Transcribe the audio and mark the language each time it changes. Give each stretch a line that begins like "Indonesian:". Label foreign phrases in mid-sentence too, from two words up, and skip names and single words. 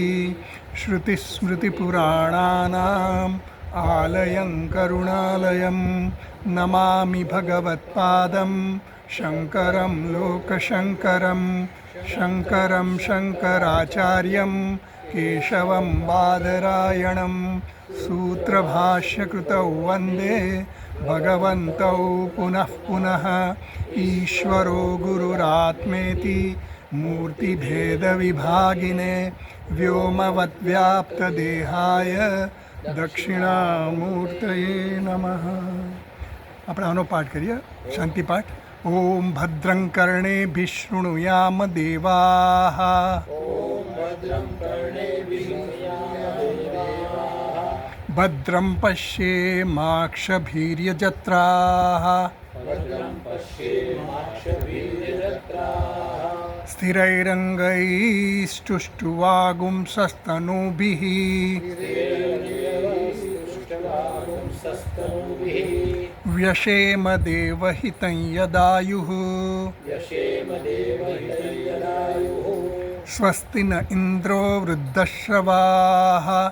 Sanskrit: श्रुतिस्मृतिपुराणानाम् आलयं करुणालयं नमामि भगवत्पादं शङ्करं लोकशङ्करं शङ्करं शङ्कराचार्यं केशवं बादरायणं सूत्रभाष्यकृतौ वन्दे भगवन्तौ पुनः पुनः। ईश्वरो गुरुरात्मेति मूर्तिभेदविभागिने व्योमवद्व्याप्तदेहाय दक्षिणामूर्तये नमः।
Gujarati: આપણે આનો પાઠ કરીએ, શાંતિ પાઠ.
Sanskrit: ઓમ ભદ્રં કર્ણેભિઃ શૃણુયામ દેવાઃ ભદ્રં પશ્યેમાક્ષભીર્યજત્રાઃ સ્થિરૈરङ्गैस्तुष्टुवागुंसस्तनूभिः व्यशेम देवहितं यदायुः स्वस्ति न इन्द्रो वृद्धश्रवाः